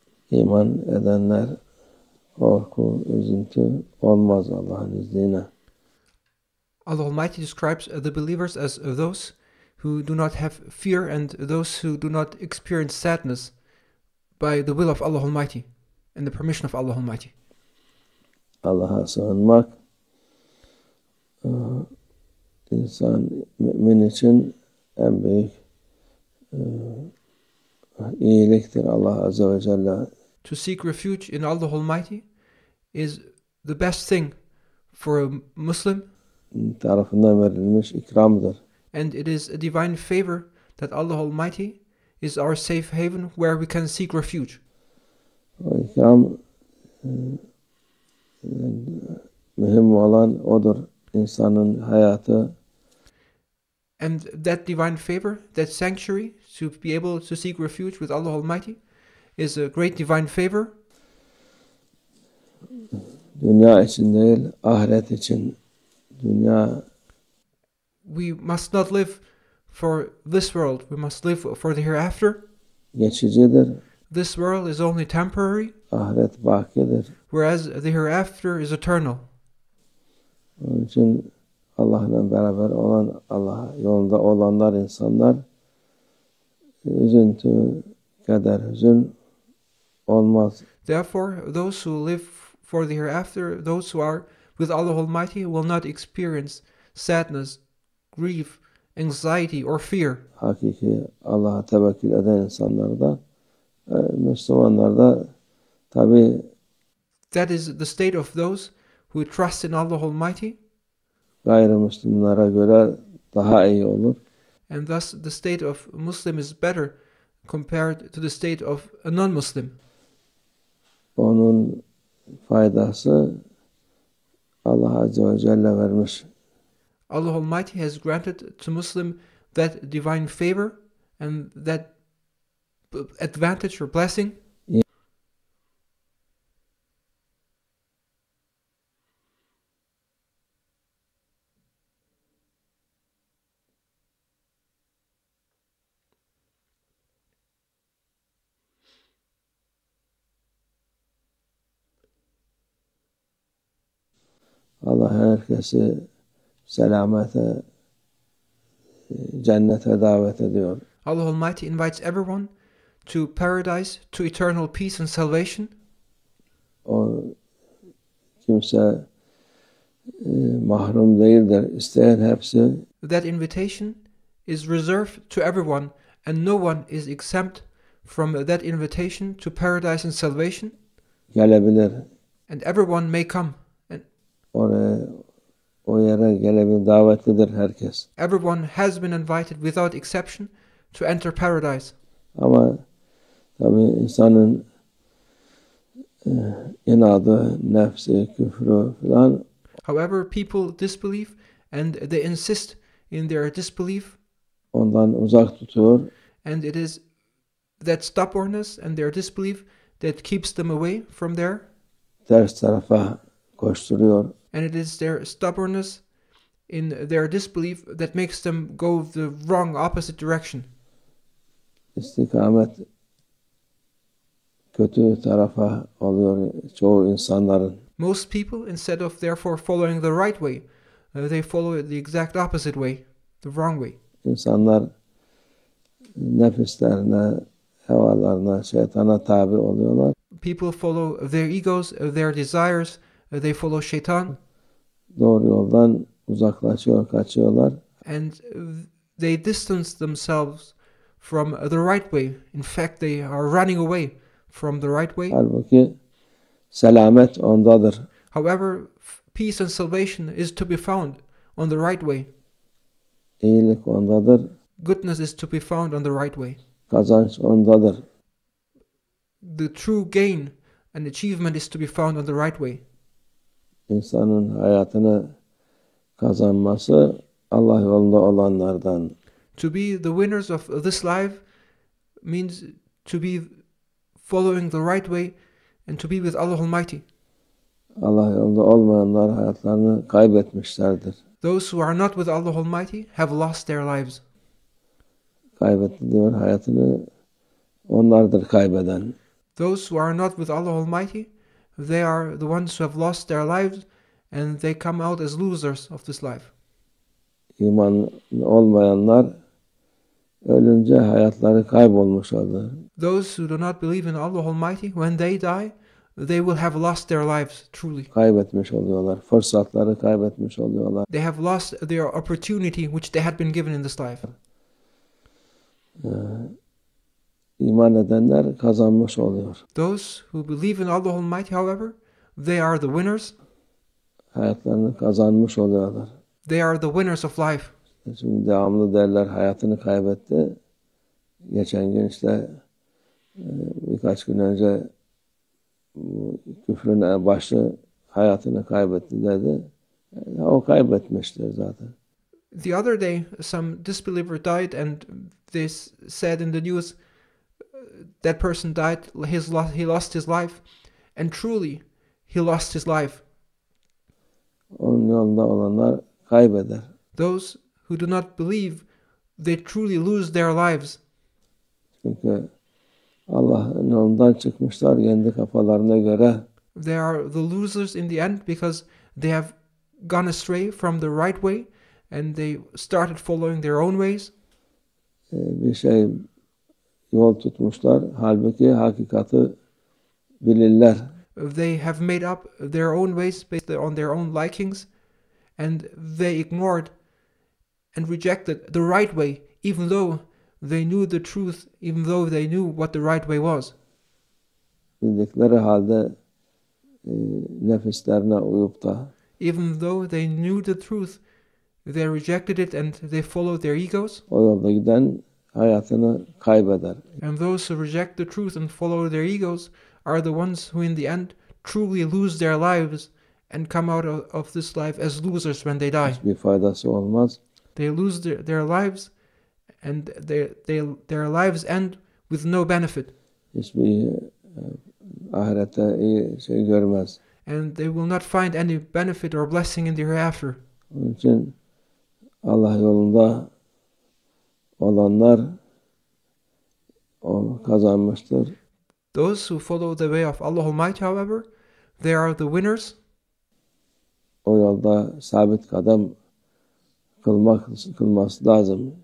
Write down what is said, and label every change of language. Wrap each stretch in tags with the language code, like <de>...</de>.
<tr>İman edenler korku, üzüntü olmaz Allah'ın izniyle.</tr> <en>Allah Almighty describes the believers as those who do not have fear and those who do not experience sadness by the will of Allah Almighty and the permission of Allah Almighty.</en> <tr>Allah'a sığınmak insan, mümin için en büyük iyiliktir. Allah Azze ve Celle</tr> <en>To seek refuge in Allah Almighty is the best thing for a Muslim,</en> <tr>tarafından verilmiş ikramdır.</tr> <en>and it is a divine favor that Allah Almighty is our safe haven where we can seek refuge.</en> <tr>O ikram mühim olan odur. İnsanın hayatı</tr> <en>And that divine favor, that sanctuary to be able to seek refuge with Allah Almighty is a great divine favor.</en> <tr>dünya için değil, ahiret için. Dünya</tr> <en>We must not live for this world, we must live for the hereafter.</en> <tr>geçicidir.</tr> <en>This world is only temporary,</en> <tr>Ahiret bakidir.</tr> <en>whereas the hereafter is eternal.</en> <tr>Onun için Allah'la beraber olan, Allah yolunda olanlar, insanlar üzüntü, keder, hüzün olmaz.</tr> <en>Therefore, those who live for the hereafter, those who are with Allah Almighty, will not experience sadness, grief, anxiety, or fear.</en> <tr>Hakiki Allah'a tevekkül eden insanlar da Müslümanlar da tabi</tr> <en>That is the state of those who trust in Allah Almighty,</en> <tr>gayrimüslimlere göre daha iyi olur.</tr> <en>and thus the state of a Muslim is better compared to the state of a non-Muslim.</en> <tr>Onun faydası Allah Azze ve Celle vermiş.</tr> <en>Allah Almighty has granted to Muslim that divine favor and that advantage or blessing.</en> <tr>Allah herkesi selamete, cennete davet ediyor.</tr> <en>Allah Almighty invites everyone to paradise, to eternal peace and salvation.</en> <tr>O kimse mahrum değildir. İsteyen hepsi</tr> <en>That invitation is reserved to everyone, and no one is exempt from that invitation to paradise and salvation,</en> <tr>gelebilir.</tr> <en>and everyone may come.</en> <tr>Oraya, o yere gelebilir. Davetlidir herkes.</tr> <en>Everyone has been invited without exception to enter paradise.</en> <tr>Ama tabii insanın inadı, nefsi, küfrü falan</tr> <en>However, people disbelieve and they insist in their disbelief,</en> <tr>ondan uzak tutuyor.</tr> <en>and it is that stubbornness and their disbelief that keeps them away from there,</en> <tr>Ters tarafa koşturuyor.</tr> <en>and it is their stubbornness in their disbelief that makes them go the wrong opposite direction.</en> <tr>İstikamet kötü tarafa oluyor çoğu insanların.</tr> <en>Most people, instead of therefore following the right way, they follow the exact opposite way, the wrong way.</en> <tr>İnsanlar nefislerine, hevalarına, şeytana tabi oluyorlar.</tr> <en>People follow their egos, their desires, they follow shaitan,</en> <tr>Doğru yoldan uzaklaşıyor, kaçıyorlar.</tr> <en>and they distance themselves from the right way. In fact, they are running away from the right way.</en> <tr>Halbuki selamet ondadır.</tr> <en>However, peace and salvation is to be found on the right way.</en> <tr>İyilik ondadır.</tr> <en>Goodness is to be found on the right way.</en> <tr>Kazanç ondadır.</tr> <en>The true gain, and achievement is to be found on the right way.</en> <tr>İnsanın hayatını kazanması Allah yolunda olanlardan.</tr> <en>To be the winners of this life means to be following the right way and to be with Allah Almighty.</en> <tr>Allah yolunda olmayanlar hayatlarını kaybetmişlerdir.</tr> <en>Those who are not with Allah Almighty have lost their lives.</en> <tr>Kaybetti diyor, hayatını onlardır kaybeden.</tr> <en>Those who are not with Allah Almighty, they are the ones who have lost their lives and they come out as losers of this life.</en> <tr>İman olmayanlar ölünce hayatları kaybolmuş olur.</tr> <en>Those who do not believe in Allah Almighty, when they die, they will have lost their lives truly.</en> <tr>Kaybetmiş oluyorlar. Fırsatları kaybetmiş oluyorlar.</tr> <en>They have lost their opportunity which they had been given in this life.</en> <tr>İman edenler kazanmış oluyor.</tr> <en>Those who believe in Allah Almighty, however, they are the winners.</en> <tr>Hayatlarını kazanmış oluyorlar.</tr> <en>They are the winners of life.</en> <tr>Şimdi devamlı derler hayatını kaybetti. Geçen gün işte birkaç gün önce küfrün başı hayatını kaybetti dedi. O kaybetmiştir zaten.</tr> <en>The other day, some disbeliever died, and they said in the news that person died. He lost his life, and truly, he lost his life.</en> <tr>Onun yolunda olanlar kaybeder.</tr> <en>Those who do not believe, they truly lose their lives.</en> <tr>Çünkü Allah'ın yolundan çıkmışlar kendi kafalarına göre.</tr> <en>They are the losers in the end because they have gone astray from the right way and they started following their own ways.</en> <tr>Bir yol tutmuşlar. Halbuki hakikati bilirler.</tr> <en>They have made up their own ways based on their own likings, and they ignored and rejected the right way, even though they knew the truth, even though they knew what the right way was.</en> <tr>Bildikleri halde nefislerine uyup da</tr> <en>Even though they knew the truth, they rejected it and they followed their egos.</en> <tr>o yolda giden hayatını kaybeder.</tr> <en>And those who reject the truth and follow their egos are the ones who in the end truly lose their lives and come out of this life as losers when they die.</en> <tr>Hiçbir faydası olmaz.</tr> <en>They lose their lives and their lives end with no benefit.</en> <tr>Hiçbir ahirette iyi şey görmez.</tr> <en>And they will not find any benefit or blessing in the hereafter.</en> <tr>Onun için Allah yolunda olanlar o kazanmıştır.</tr> <en>Those who follow the way of Allah Almighty, however, they are the winners.</en> <tr>O yolda sabit kadem kılması lazım.</tr>